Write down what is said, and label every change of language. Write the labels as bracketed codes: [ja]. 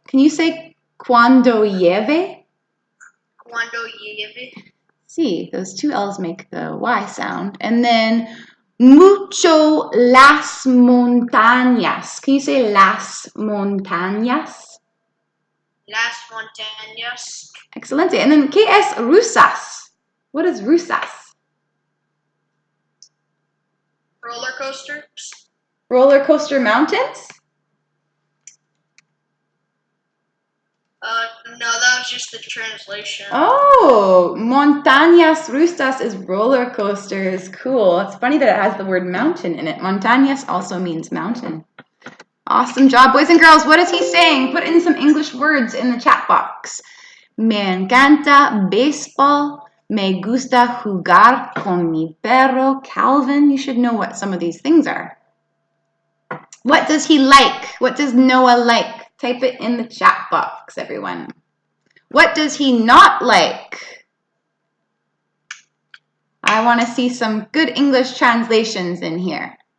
[en] Can you say [es] cuando llueve? Cuando llueve. [en] See, those two L's make the Y sound. [es] And then mucho las montañas. [en] Can you say las montañas? [es] Las montañas. [en] Excelente. And then, [es] ¿qué es rusas? [en] What is rusas? Roller coasters. Roller coaster mountains? No, that was just the translation. Oh, montañas rusas is roller coasters. Cool. It's funny that it has the word mountain in it. Montañas also means mountain. Awesome job, boys and girls. What is he saying? Put in some English words in the chat box. [es] Me encanta béisbol. Me gusta jugar con mi perro Calvin. [en] You should know what some of these things are. What does he like? What does Noah like? Type it in the chat box, everyone. What does he not like? I want to see some good English translations in here.